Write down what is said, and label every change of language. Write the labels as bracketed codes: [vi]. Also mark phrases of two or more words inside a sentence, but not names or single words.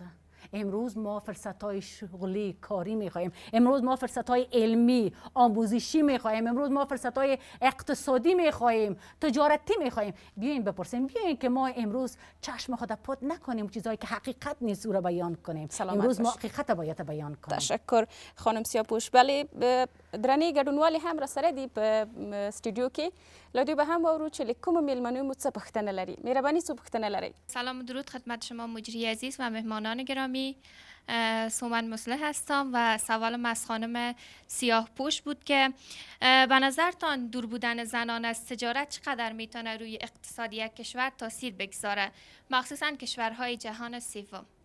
[fa] امروز ما فرصت های شغلی کاری میخوایم، امروز ما فرصت های علمی آموزشی میخوایم، امروز ما فرصت های اقتصادی میخوایم، تجارتی میخوایم. بیاین بپرسیم، بیاین که ما امروز چشم خود پد نکنیم چیزایی که حقیقت نیست او را بیان کنیم. امروز ما حقیقت باید بیان کنیم. تشکر خانم سیاپوش. بله، [ps] درنی ګډونوالې هم راسره دي په استودیو کې. له دوی به هم واورو چې له کومو میلمنو مو څه پوښتنه لري. مهرباني څه پوښتنه لري؟ [fa] سلام و درود خدمت شما مجری عزیز و مهمانان گرامی. سومن مصلح هستم و سوالم از خانم سیاه پوش بود که به نظرتان دور بودن زنان از تجارت چقدر میتونه روی اقتصادی کشور تاثیر بگذاره، مخصوصا کشورهای جهان سوم؟